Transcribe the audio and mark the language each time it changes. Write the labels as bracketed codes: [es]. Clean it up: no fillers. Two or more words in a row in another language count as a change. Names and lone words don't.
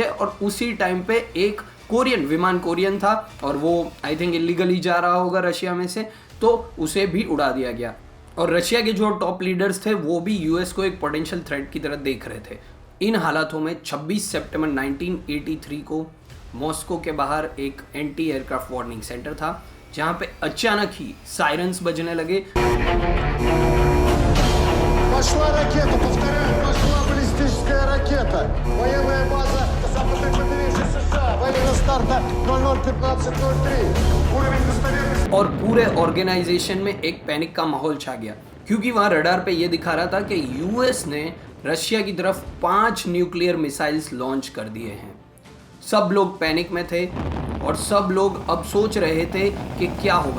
[hi] और उसी टाइम पे एक कोरियन विमान, कोरियन था और वो [en] I think illegally [hi] जा रहा होगा रशिया में से, तो उसे भी उड़ा दिया गया। और रशिया के जो [en] top leaders [hi] थे वो भी यूएस को एक [en] potential threat [hi] की तरह देख रहे थे। इन हालातों में 26 सितंबर 1983 को मॉस्को के बाहर एक [en] anti aircraft warning center [hi] था, जहां पे अचानक ही सायरन्स बजने लगे। [ru] Пошла ракета, повторяю, пошла баллистическая ракета. Военная база западное побережье США. Время старта 00:15:03. Уровень достоверности. [hi] और पूरे ऑर्गेनाइजेशन में एक पैनिक का माहौल छा गया, क्योंकि वहां रडार पे ये दिखा रहा था कि यूएस ने रशिया की तरफ 5 [en] nuclear missiles [hi] लॉन्च कर दिए हैं। सब लोग पैनिक में थे और सब लोग अब सोच रहे थे कि क्या होगा।